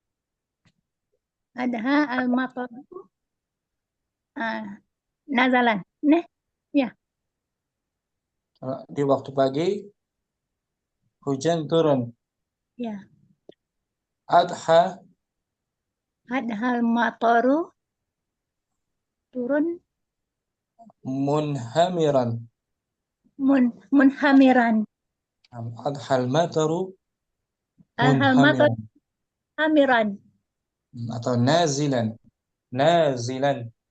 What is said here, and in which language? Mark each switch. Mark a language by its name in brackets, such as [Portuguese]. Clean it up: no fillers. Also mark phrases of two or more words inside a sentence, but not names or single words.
[Arabic] أضحى المطر. نازلا. [Indonesian] Ya. Di waktu pagi hujan turun. Ya. [Arabic] Adha al-mataru turun munhamiran. Munhamiran. أضحى المطر منهمرا. هامرا. Atau نازلا. نازلا.